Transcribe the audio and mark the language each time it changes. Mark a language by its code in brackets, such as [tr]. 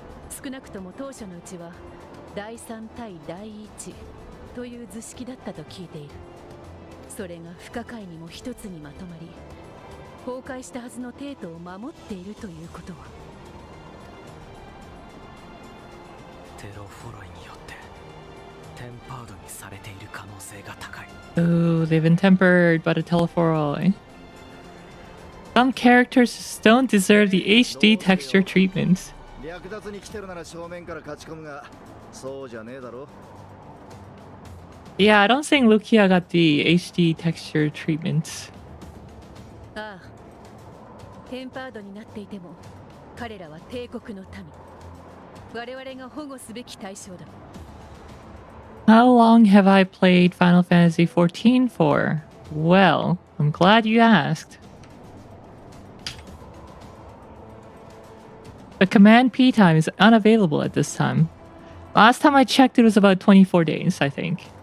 [ja] 少なくとも当初のうちは第3対第1という図式だったと聞いている。それが不可解にも一つにまとまり、崩壊したはずの帝都を守っているということは。テロフォロイによってテンパードにされている可能性が高い。 [en] Oh, they've been tempered by the telephoroi. Some characters just don't deserve the HD texture treatment. [ja] 略奪に来てるなら正面から勝ち込むが、そうじゃねえだろ。 [en] Yeah, I don't think Lucia got the HD texture treatment. [ja] ああ、テンパードになっていても彼らは帝国の民、我々が保護すべき対象だ。 [en] How long have I played Final Fantasy XIV for? Well, I'm glad you asked. The command P time is unavailable at this time. Last time I checked, it was about 24 days, I think.